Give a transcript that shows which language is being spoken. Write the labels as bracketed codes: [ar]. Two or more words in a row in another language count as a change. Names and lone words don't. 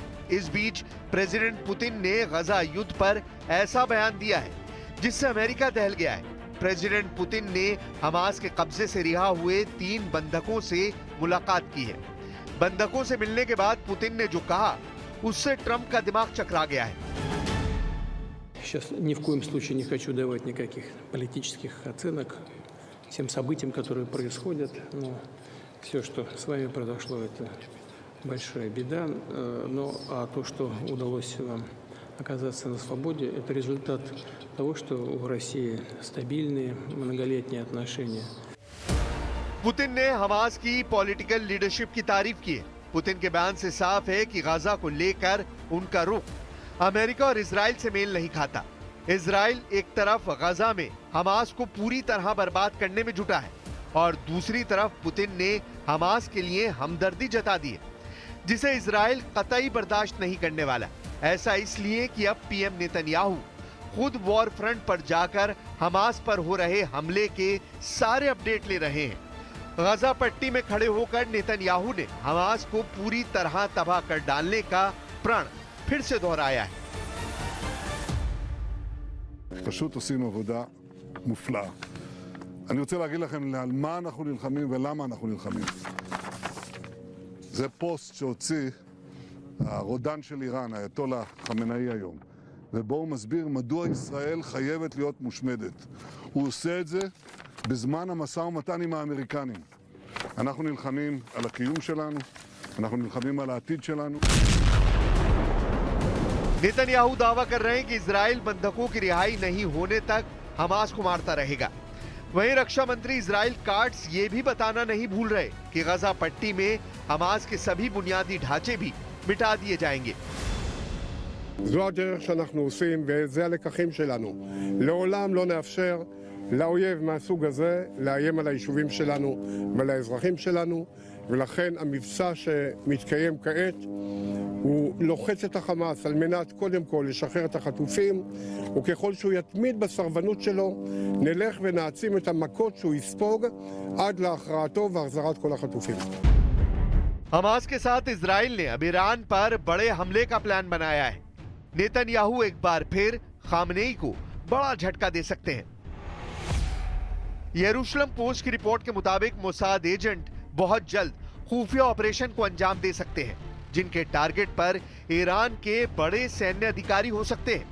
[hi] इस बीच प्रेसिडेंट पुतिन ने गजा युद्ध पर ऐसा बयान दिया है जिससे अमेरिका दहल गया है। प्रेसिडेंट पुतिन ने हमास के कब्जे से रिहा हुए 3 बंधकों से मुलाकात की है। बंधकों से मिलने के बाद पुतिन ने जो कहा उससे ट्रंप का दिमाग चकरा गया है। [ru] Сейчас ни в коем случае не хочу давать никаких политических оценок тем событиям, которые происходят. Но все, что с вами произошло, это большая беда. А то, что удалось вам оказаться на свободе, это результат того, что в России стабильные многолетние отношения. [hi] पुतिन ने हमास की [en] political leadership [hi] की तारीफ की है। पुतिन के बयान से साफ है कि गाजा को लेकर उनका रुख अमेरिका और इजराइल से मेल नहीं खाता। इजराइल एक तरफ गाजा में हमास को पूरी तरह बर्बाद करने में जुटा है और दूसरी तरफ पुतिन ने हमास के लिए हमदर्दी जता दी है, जिसे इजराइल कतई बर्दाश्त नहीं करने वाला। ऐसा इसलिए कि अब पीएम नेतन्याहू खुद [en] war front [hi] पर जाकर हमास पर हो रहे हमले के सारे अपडेट ले रहे हैं। गाजा पट्टी में खड़े होकर नेतन्याहू ने हमास को पूरी तरह तबाह कर डालने का प्रण फिर से दोहराया है। [he] פשוט עושים עבודה מופלאה. אני רוצה להגיד לכם על מה אנחנו נלחמים ולמה אנחנו נלחמים. זה פוסט שהוציא הרודן של איראן, האייתולה חמינאי היום, ובו הוא מסביר מדוע ישראל חייבת להיות מושמדת. הוא עושה את זה בזמן המשא ומתן עם האמריקנים. אנחנו נלחמים על הקיום שלנו, אנחנו נלחמים על העתיד שלנו. [hi] नेतन्याहू दावा कर रहे हैं कि इजराइल बंधकों की रिहाई नहीं होने तक हमास को मारता रहेगा। वहीं रक्षा मंत्री इजराइल काट्स ये भी बताना नहीं भूल रहे कि गाजा पट्टी में हमास के सभी बुनियादी ढांचे भी मिटा दिए जाएंगे। [he] זו הדרך שאנחנו עושים וזה הלקחים שלנו. לעולם לא נאפשר לאויב מהסוג הזה לאיים על היישובים שלנו ועל האזרחים שלנו, ולכן המבצע שמתקיים כעת הוא לוחץ את החמאס על מנת קודם כל לשחרר את החטופים, וככל שהוא יתמיד בסרבנות שלו נלך ונעצים את המכות שהוא יספוג עד להכרעתו והחזרת כל החטופים. [hi] हमास के साथ इजराइल ने अब ईरान पर बड़े हमले का प्लान बनाया है। नेतन्याहू एक बार फिर खामनेई को बड़ा झटका दे सकते हैं। यरूशलेम पोस्ट की रिपोर्ट के मुताबिक मोसाद एजेंट बहुत जल्द खुफिया ऑपरेशन को अंजाम दे सकते हैं, जिनके टारगेट पर ईरान के बड़े सैन्य अधिकारी हो सकते हैं।